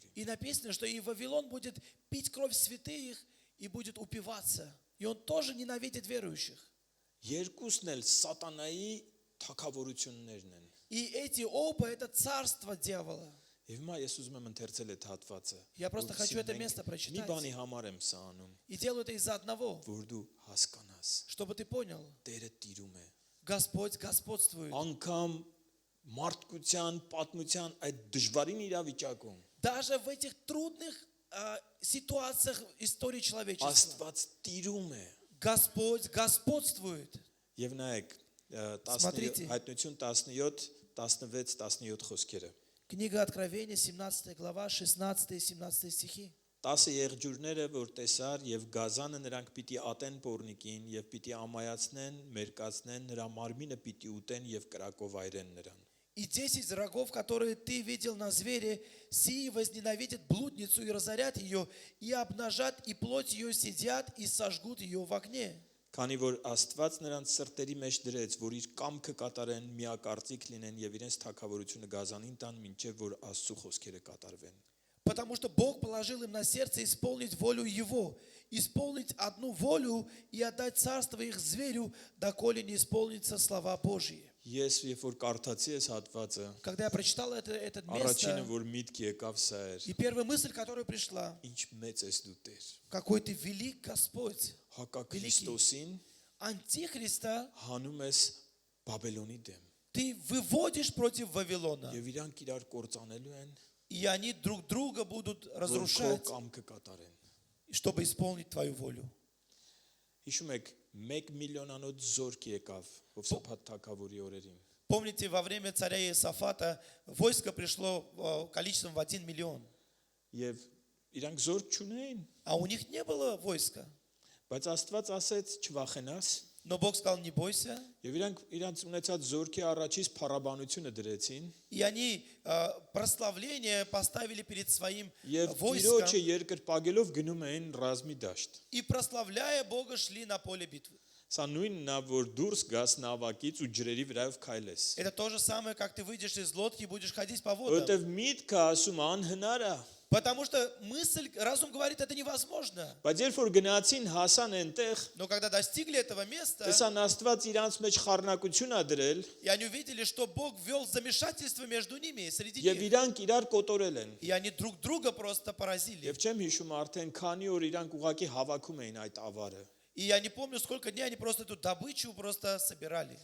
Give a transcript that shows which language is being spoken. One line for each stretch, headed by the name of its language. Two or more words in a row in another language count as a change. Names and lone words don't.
Russian: И написано, что и Вавилон будет пить кровь святых и будет упиваться. И он тоже ненавидит верующих.
Armenian: Երկուսն էլ սատանայի թագավորություններն են։
Russian: И эти оба, это царство дьявола.
Armenian: Եվ հիմա ես ուզում եմ ընթերցել այդ հատվածը։
Russian: Я просто хочу это место
Armenian: Մի
Russian: прочитать.
Armenian: բանի համար եմ սա անում,
Russian: И делаю это из-за одного,
Armenian: որ դու հասկանաս։
Russian: чтобы ты понял.
Armenian: Տերը տիրում է։
Russian: Господь господствует.
Armenian: Անկամ մարդկության, պատմության այդ դժվարին իրավիճակում
Russian: Даже в этих трудных ситуациях истории человечества.
Armenian: Աստված տիրում է։
Russian: Господь господствует.
Armenian: Եվ նայեք
Russian: Смотрите.
Armenian: Հայտնություն 17, 16, 17 խոսքերը։
Russian: Книга Откровения, 17 глава, 16 и 17 стихи.
Armenian: 10 եղջյուրները, որ տեսար եւ գազանը նրանք պիտի ատեն պորնիկին եւ պիտի ամայացնեն, մերկացնեն, նրա մարմինը պիտի ուտեն եւ կրակով այրեն նրան։
Russian: И 10 врагов, которые ты видел на звере, сии возненавидят блудницу и разорят ее, и обнажат, и плоть ее сидят, и сожгут ее в огне.
Armenian: Քանի որ Աստված նրանց սրտերի մեջ դրեց, որ իր կամքը կատարեն, միակարծիք լինեն եւ իրենց թագավորությունը գազանին տան, մինչեւ որ Աստծո խոսքերը կատարվեն։
Russian: Потому что Бог положил им на сердце исполнить волю Его, исполнить одну волю и отдать царство их зверю, доколе не исполнится слова Божьи.
Armenian: Ես երբ որ կարդացի այս հատվածը,
Russian: Когда я прочитал это
Armenian: առաջինը
Russian: место,
Armenian: որ միտք եկավ սա էր.
Russian: и первая мысль, которая пришла,
Armenian: Ինչ մեծ ես դու Տեր։
Russian: какой ты велик Господь,
Armenian: Հակա Քրիստոսին
Russian: антихриста
Armenian: հանում ես Բաբելոնի դեմ։
Russian: ты выводишь против Вавилона,
Armenian: Եվ իրանք իրար կործանելու են,
Russian: и они друг друга будут
Armenian: որ քո
Russian: разрушать,
Armenian: կամքը կատարեն։
Russian: чтобы исполнить твою волю.
Armenian: Հիշում եք 1 միլիոնանոց զորք եկավ Հովսեփաթ թագավորի օրերին։
Russian: Помните, во время царя Иосафата войско пришло количеством в 1 миллион,
Armenian: Եվ իրանք զորք չունեին,
Russian: а у них не было войска.
Armenian: բայց Աստված ասեց չվախենաս,
Russian: Но Бог сказал, не бойся.
Armenian: եւ իրանք ունեցած զորքի առաջից փառաբանությունը դրեցին,
Russian: И они прославление поставили перед своим
Armenian: եւ
Russian: войском.
Armenian: Տիրոջը երկրպագելով գնում էին ռազմի դաշտ։
Russian: И прославляя Бога шли на поле битвы.
Armenian: Սա նույնն է, որ դուրս գաս նավակից ու ջրերի վրայով քայլես։
Russian: Это то же самое, как ты выйдешь из лодки и будешь ходить по водам.
Armenian: Որտեվ միտքը ասում անհնար է,
Russian: Потому что разум говорит, это невозможно.
Armenian: բայց երբ որ գնացին հասան այնտեղ,
Russian: Но когда достигли этого места,
Armenian: տեսան Աստված իրանց մեջ խառնակություն ա դրել
Russian: и они увидели, что Бог ввел замешательство между ними, среди
Armenian: եւ
Russian: них.
Armenian: իրանք իրար կոտորել են։
Russian: И они друг друга просто поразили.
Armenian: Եվ չեմ հիշում արդեն քանի օր իրանք ուղակի հավաքում էին այդ ավարը։
Russian: И я не помню, сколько дней они просто эту добычу просто собирали.